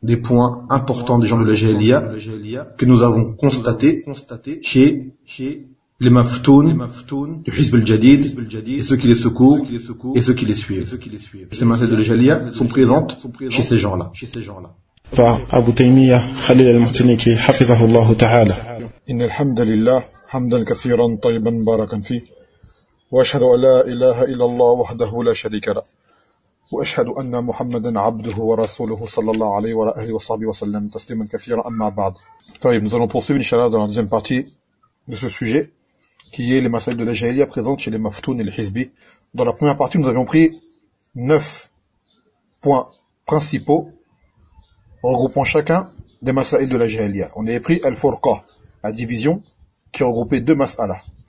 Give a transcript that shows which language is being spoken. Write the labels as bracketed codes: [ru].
[fr] des points importants des gens de la Jahiliya que nous avons constaté chez les maftoun du Hizb al-Jadid et ceux qui les secourent et ceux qui les suivent. Ces masses de la Jahiliya sont présentes chez ces gens-là. Par Abu Taymiyyah Khalil al-Mutaniki, hafizahullah ta'ala. [ar] Innal hamdalillah حمدا كثيرا طيبا مباركا فيه وأشهد أن لا إله إلا الله وحده لا شريك له وأشهد أن محمدا عبده ورسوله صلى الله عليه وعلى آله وصحبه وسلم تسليما كثيرا أما بعد. طيب [fr] nous allons poursuivre inshallah dans la deuxième partie de ce sujet qui est les masailles de la jahiliya présentes chez les maftoun et les hizbi. Dans la première partie nous avions pris 9 points principaux regroupant chacun des masailles de la jahiliya. On avait pris al-furqa, la division qui regroupait deux mas'alas.